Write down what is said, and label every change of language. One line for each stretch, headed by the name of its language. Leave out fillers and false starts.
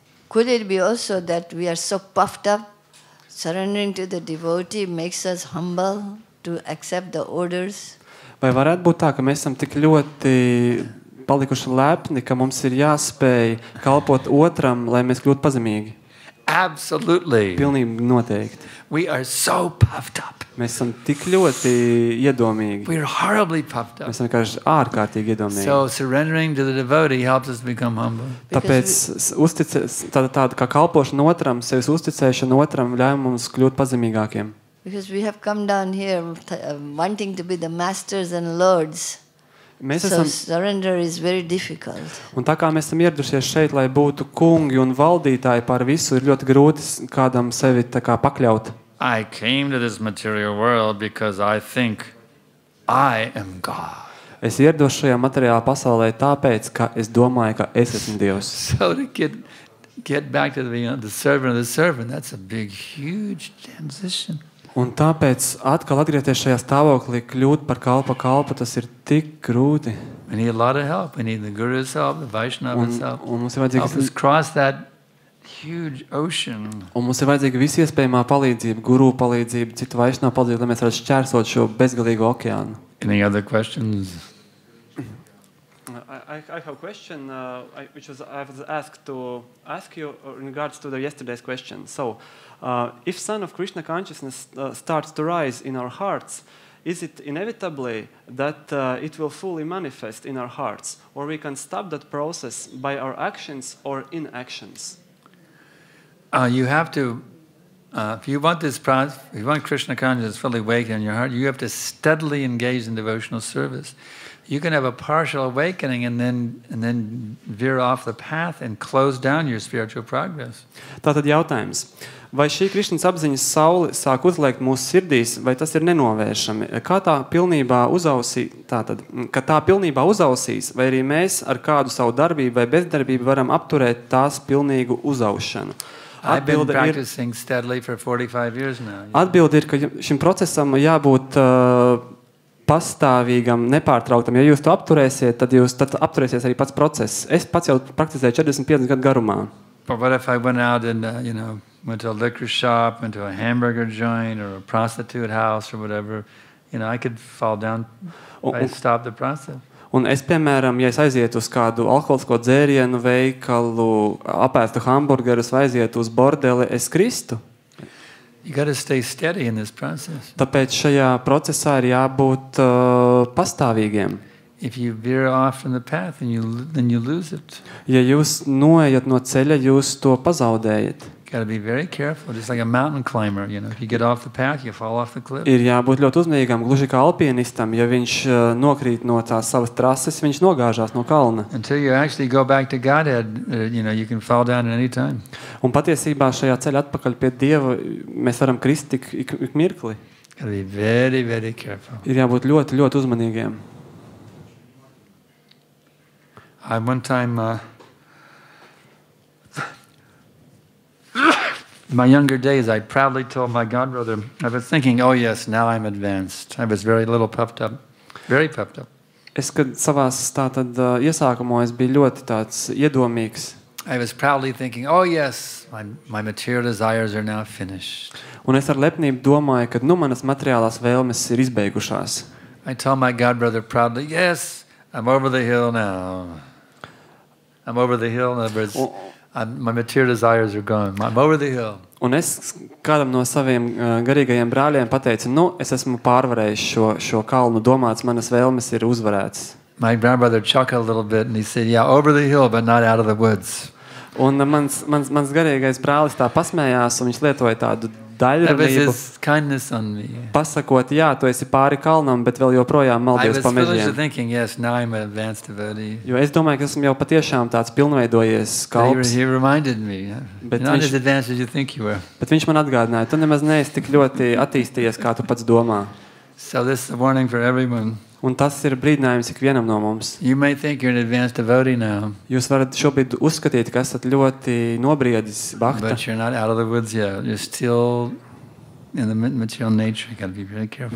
English: Could it be also that we are so puffed up, surrendering to the devotee makes us humble to accept the orders?
Latvian: Vai varētu būt tā, ka mēs esam tik ļoti palikuši lepni, ka mums ir jāspēj kalpot otram, lai mēs kļūtu pazemīgi?
English: Absolutely.
Latvian: Pilnīgi noteikti.
English: We are so puffed up.
Latvian: Mēs esam tik ļoti iedomīgi.
English: We are horribly puffed up.
Latvian: Mēs esam vienkārši ārkārtīgi iedomīgi.
English: So surrendering to the devotee helps us become humble.
Latvian: Tāpēc tāda kā kalpošana otram, sevis uzticēšana otram ļauj mums kļūt pazemīgākiem.
English: Because we have come down here wanting to be the masters and lords. So surrender is very difficult.
Latvian: Un tā kā mēs esam ieradušies šeit, lai būtu kungi un valdītāji par visu, ir ļoti grūti kādam sevi tā kā pakļaut.
English: I came to this material world because I think I am God.
Latvian: Es ierados šajā materiālā pasaulē tāpēc, ka es domāju, ka es esmu Dievs.
English: So to get back to the servant of the servant, that's a big, huge transition.
Latvian: Un tāpēc atkal atgriezties šajā stāvoklī, kļūt par kalpu, tas ir tik grūti.
English: We need a lot of help. We need the Guru's help, the Vaishnava's help.
Latvian: Un mums ir vajadzīga
English: help us cross that huge ocean.
Latvian: Un mums ir vajadzīga visi iespējamā palīdzība, guru palīdzība, citu Vaishnava palīdzība, lai mēs varētu šķērsot šo bezgalīgo okeānu.
English: Any other questions? I have a question, which I was asked to ask you in regards to the yesterday's question. So, if Son of Krishna consciousness starts to rise in our hearts, is it inevitably that it will fully manifest in our hearts, or we can stop that process by our actions or inactions? You have to, if you want this process, if you want Krishna consciousness fully awakened in your heart, you have to steadily engage in devotional service. You can have a partial awakening and then veer off the path and close down your spiritual progress.
Latvian: Tātad jautājums. Vai šī Krišnas apziņas saule sāk uzliekt mūsu sirdīs, vai tas ir nenovēršami? Kā tā pilnībā uzausīs, vai arī mēs ar kādu savu darbību vai bezdarbību varam apturēt tās pilnīgu uzaušanu?
English: I've been practicing steadily for 45 years now.
Latvian: Atbilde ir, ka šim procesam jābūt pastāvīgam, nepārtrauktam. Ja jūs to apturēsiet, tad apturēsies arī pats process. Es pats jau praktizēju 45 gadu garumā.
English: But what if I went out and, went to a liquor shop, went to a hamburger joint or a prostitute house or whatever, I could fall down if I stopped the process.
Latvian: Un es, piemēram, ja es aizietu uz kādu alkoholisko dzērienu veikalu, apēstu hamburgerus vai aizietu uz bordeli, es kristu.
English: You got to stay steady in this process.
Latvian: Tāpēc šajā procesā ir jābūt pastāvīgiem.
English: If you veer off from the path, then you lose it.
Latvian: Ja jūs noejat no ceļa, jūs to pazaudējat.
English: Got to be very careful, just like a mountain climber. If you get off the path, you fall off the cliff.
Latvian: Ir jābūt ļoti uzmanīgam, gluži kā alpinistam. Ja viņš nokrīt no tās savas trases, viņš nogāžās no kalna.
English: Until you actually go back to Godhead, you can fall down at any time.
Latvian: Un patiesībā šajā ceļā atpakaļ pie Dieva mēs varam krist ik mirkli.
English: Got to be very, very careful.
Latvian: Ir jābūt ļoti, ļoti uzmanīgiem.
English: One time, in my younger days, I proudly told my godbrother, I was thinking, oh yes, now I'm advanced. I was very little puffed up, very puffed up.
Latvian: Es, kad savās iesākumos biju ļoti tāds iedomīgs.
English: I was proudly thinking, oh yes, my material desires are now finished.
Latvian: Un es ar lepnību domāju, ka manas materiālās vēlmes ir izbeigušās.
English: I told my godbrother proudly, yes, I'm over the hill now. I'm over the hill. In other words, my material desires are gone. I'm over the hill.
Latvian: Un es kādam no saviem garīgajiem brāļiem pateicu, es esmu pārvarējis šo kalnu, domāts, manas vēlmes ir uzvarētas.
English: My grandbrother chuckled a little bit and he said, yeah, over the hill, but not out of the woods.
Latvian: Un mans garīgais brālis tā pasmējās, un viņš lietoja tādu daļrunību, pasakot, jā, tu esi pāri kalnam, bet vēl joprojām maldies pa mežiem.
English: Thinking, yes, now I'm an advanced devotee.
Latvian: Jo es domāju, ka esmu jau patiešām tāds pilnveidojies kalps.
English: He reminded me, you're not as advanced as you think you were.
Latvian: Bet viņš man atgādināja, tu nemaz neesi tik ļoti attīstījies, kā tu pats domā.
English: So this is a warning for everyone.
Latvian: Un tas ir brīdinājums ikvienam no mums.
English: You may think you're an advanced devotee now,
Latvian: Jūs varat šobrīd uzskatīt, ka esat ļoti nobriedis bhakta,
English: but you're not out of the woods yet. You're still in the material nature. You got to be very careful.